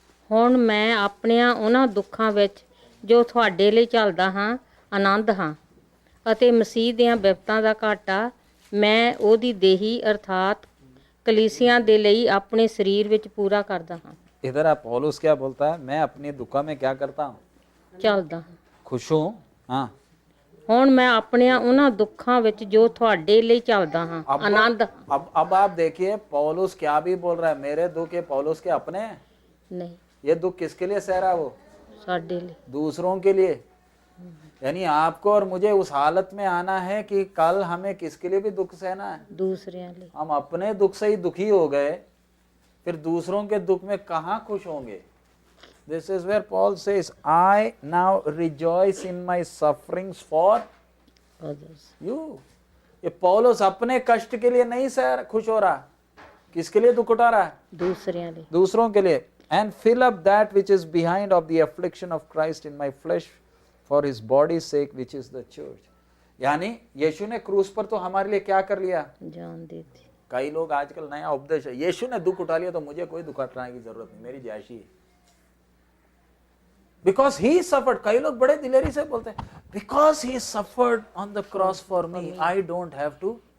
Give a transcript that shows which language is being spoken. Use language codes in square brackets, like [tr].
[pa] ਹੁਣ ਮੈਂ ਆਪਣਿਆਂ ਉਹਨਾਂ ਦੁੱਖਾਂ ਵਿੱਚ ਜੋ ਤੁਹਾਡੇ ਲਈ ਝੱਲਦਾ ਹਾਂ ਆਨੰਦ ਹਾਂ ਅਤੇ ਮਸੀਹ ਦੀਆਂ ਬਿਪਤਾਂ ਦਾ ਘਾਟਾ ਮੈਂ ਉਹਦੀ ਦੇਹੀ ਅਰਥਾਤ ਕਲੀਸਿਆਂ ਦੇ ਲਈ ਆਪਣੇ ਸਰੀਰ ਵਿੱਚ ਪੂਰਾ ਕਰਦਾ ਹਾਂ। [hi] इधर आप पौलुस क्या बोलता है, मैं अपनी दुखों में क्या करता हूँ, [pa] ਚੱਲਦਾ ਹਾਂ। [hi] खुश हूँ। हाँ, [pa] ਹੁਣ ਮੈਂ ਆਪਣੀਆਂ ਉਹਨਾਂ ਦੁੱਖਾਂ ਵਿੱਚ ਜੋ ਤੁਹਾਡੇ ਲਈ ਚੱਲਦਾ ਹਾਂ ਆਨੰਦ। [hi] अब आप देखिए पौलुस क्या भी बोल रहा है, मेरे दुख ये पौलुस के अपने हैं। [pa] ਨਹੀਂ, [hi] ये दुख किसके लिए सह रहा है वो, [pa] ਸਾਡੇ ਲਈ। [hi] दूसरों के लिए। यानी आपको और मुझे उस हालत में आना है कि कल हमें किसके लिए भी दुख सहना है। [pa] ਦੂਸਰਿਆਂ ਲਈ। [hi] हम अपने दुख से ही दुखी हो गए, फिर दूसरों के दुख में कहाँ खुश होंगे। [en] This is where Paul says, I now rejoice in my sufferings for others। you। [hi] ये पौलुस अपने कष्ट के लिए नहीं सह खुश हो रहा, किसके लिए दुख उठा रहा है, [pa] ਦੂਸਰਿਆਂ ਲਈ। [hi] दूसरों के लिए। [en] And fill up that which is behind of the affliction of Christ in my flesh for his body's sake, which is the church। [hi] यानी यीशु ने क्रूस पर तो हमारे लिए क्या कर लिया, [pa] ਜਾਨ ਦੇਤੀ। [hi] कई लोग आजकल नया उपदेश है, यीशु ने दुख उठा लिया तो मुझे कोई दुख उठाने की जरूरत नहीं, मेरी जायशी है, [en] Because he suffered. [hi] कई लोग बड़े दिलेरी से बोलते हैं, [en] because he suffered on the cross for me, I don't have to